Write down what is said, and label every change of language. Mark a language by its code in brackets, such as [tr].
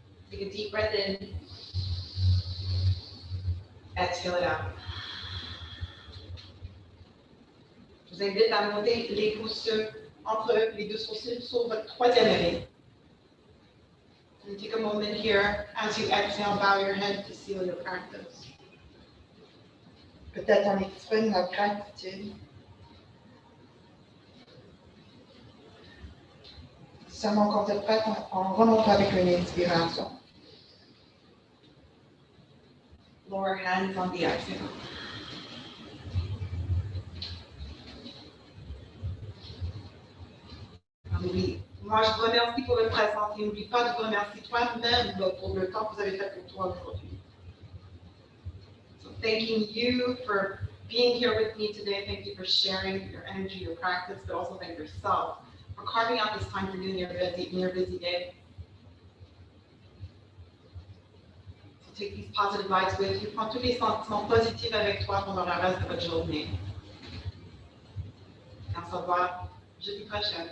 [en] Take a deep breath in. Exhale it out. [fr] Je vous invite à monter les pouces entre les deux sourcils sur votre troisième oreille. [en] And take a moment here as you exhale, bow your head to seal your practice. [fr] Peut-être en exprimant la gratitude. Seulement quand vous êtes prête, on remonte avec une inspiration. [en] Lower hands on the exhale. [fr] Oui. Moi, je vous remercie pour votre présence et n'oublie pas de vous remercier toi-même pour le temps que vous avez fait pour toi aujourd'hui. [en] So thanking you for being here with me today. Thank you for sharing your energy, your practice, but also thank yourself for carving out this time for you in your busy day. So take these positive vibes with you. [fr] Prends tous les sentiments positifs avec toi pendant le reste de votre journée. On se revoit jeudi prochain.